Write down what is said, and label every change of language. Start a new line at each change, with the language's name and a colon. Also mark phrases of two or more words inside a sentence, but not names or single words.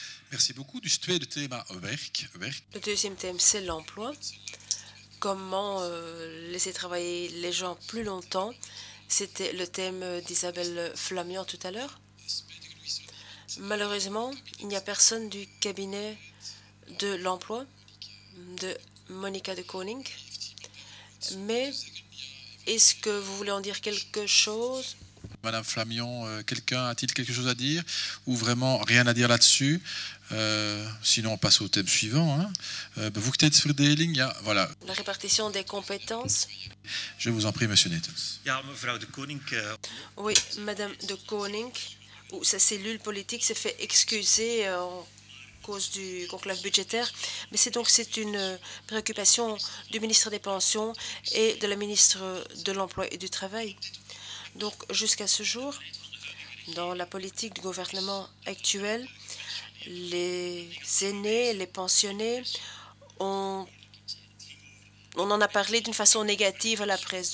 French: Merci beaucoup.
Dutch: Dus tweede thema werk.
French: Le deuxième thème, c'est l'emploi. Comment laisser travailler les gens plus longtemps. C'était le thème d'Isabelle Flamian tout à l'heure. Malheureusement, il n'y a personne du cabinet de l'emploi de Monica de Koning. Mais est-ce que vous voulez en dire quelque chose? Madame Flamion, quelqu'un a-t-il quelque chose à dire ou vraiment rien à dire là-dessus? Sinon, on passe au thème suivant. Hein.
Dutch: Bevoegdheidsverdeling, ja, voilà.
French: La répartition des compétences. Je vous en prie, Monsieur Netels.
Dutch: Ja, mevrouw de Koning.
French: Oui, Madame de Koning, ou sa cellule politique s'est fait excuser en cause du conclave budgétaire, mais c'est une préoccupation du ministre des Pensions et de la ministre de l'Emploi et du Travail. Donc, jusqu'à ce jour, dans la politique du gouvernement actuel, les aînés, les pensionnés, on en a parlé d'une façon négative à la presse.